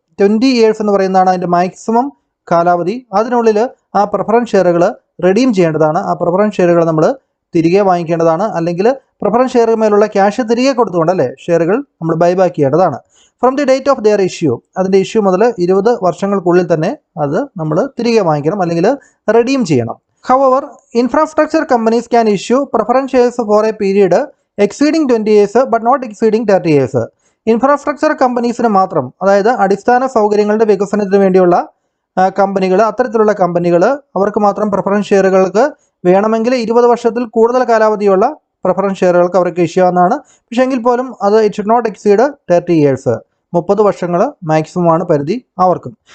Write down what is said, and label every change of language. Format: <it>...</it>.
<ml>20 years എന്ന് പറയുന്നതാണ് അതിൻ്റെ മാക്സിമം കാലാവധി. അതിനുള്ളിൽ ആ പ്രിഫറൻസ് ഷെയറുകൾ റിഡീം ചെയ്യേണ്ടതാണ്. ആ പ്രിഫറൻസ് ഷെയറുകൾ നമ്മൾ തിരികെ വാങ്ങിക്കേണ്ടതാണ്. അല്ലെങ്കിൽ പ്രിഫറൻസ് ഷെയറുകൾ മേലുള്ള ക്യാഷ് തിരികെ കൊടുത്തുകൊണ്ടല്ലേ ഷെയറുകൾ നമ്മൾ ബൈബാക്ക് ചെയ്യേണ്ടതാണ്.</ml> <en>from the date of their issue,</en> <ml>അതിൻ്റെ ഇഷ്യൂ മുതൽ 20 വർഷങ്ങൾക്കുള്ളിൽ തന്നെ അത് നമ്മൾ തിരികെ വാങ്ങിക്കണം, അല്ലെങ്കിൽ റിഡീം ചെയ്യണം.</ml> <en>However, infrastructure companies can issue preference shares for a period exceeding 20 years but not exceeding 30 years.</en> <ml>Infrastructure കമ്പനീസിന് മാത്രം, അതായത് അടിസ്ഥാന സൗകര്യങ്ങളുടെ വികസനത്തിന് വേണ്ടിയുള്ള കമ്പനികൾ, അത്തരത്തിലുള്ള കമ്പനികൾ അവർക്ക് മാത്രം പ്രിഫറൻസ് ഷെയറുകൾക്ക് വേണമെങ്കിൽ 20 വർഷത്തിൽ കൂടുതൽ കാലാവധിയുള്ള പ്രിഫറൻസ് ഷെയറുകൾക്ക് അവർക്ക് ഇഷ്യൂ ആവുന്നതാണ്. പക്ഷേ എങ്കിൽ പോലും അത്</ml> <en>It should not exceed 30 years.</en> <ml>30 വർഷങ്ങൾ മാക്സിമം ആണ് പരിധി അവർക്കും.</ml>